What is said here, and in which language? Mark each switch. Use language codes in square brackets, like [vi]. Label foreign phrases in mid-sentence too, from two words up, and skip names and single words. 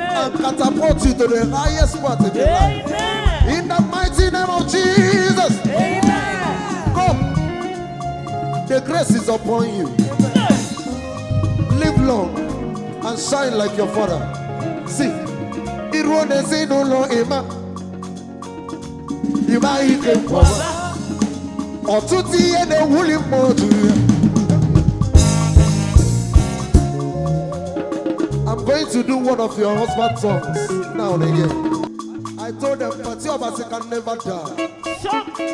[en] and catapult you to the highest part of your life. Amen. In the mighty name of Jesus. Amen. Come. The grace is upon you. Amen. Live long and shine like your father. See, [ig] Iru Onezi n'ụlọ Emma. Ị maghị ike nkwa. Ọtụtụ ihe na-ewuli m otu ihe. [en] I'm going to do one of your husband songs now and again. I told them, "Pati Obasi can never die." Sure.